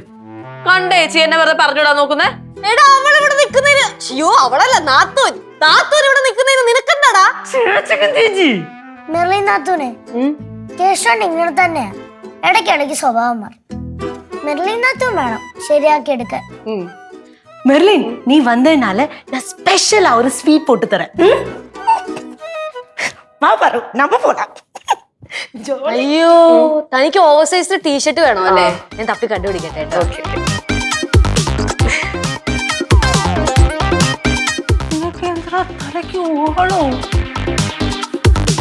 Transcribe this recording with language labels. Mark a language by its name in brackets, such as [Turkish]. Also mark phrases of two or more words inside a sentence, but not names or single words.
[Malayalam] കണ്ട ചേച്ചി എന്നെ വെറുതെ പറഞ്ഞുവിടാൻ നോക്കുന്നേ. എടാ അവളിവിടെ നിക്കുന്നതിന്. അയ്യോ അവളല്ല, നാത്തൂൻ. നാത്തൂൻ ഇവിടെ നിക്കുന്നതിന് നിനക്കെന്താടാ? ചേച്ചി മെർലിൻ നാത്തൂനെ, കേശോണ്ട് ഇങ്ങനെ തന്നെയാ. ഇടയ്ക്കിടയ്ക്ക് സ്വഭാവം മാറും. മെർലിൻ നാത്തൂൻ വേണം ശരിയാക്കി എടുക്കാൻ. [Tamil] மெர்லின், நீ வந்ததுனால நான் ஸ்பெஷலா ஒரு ஸ்வீட் போட்டு தரேன். வா பாரு, நம்ம போலாம். [Malayalam] അയ്യോ തനിക്ക് [English] over size t-shirt [Malayalam] വേണോ അല്ലേ? ഞാൻ തപ്പി കണ്ടുപിടിക്കട്ടെ കേട്ടോ. തലയ്ക്ക് ഓളോ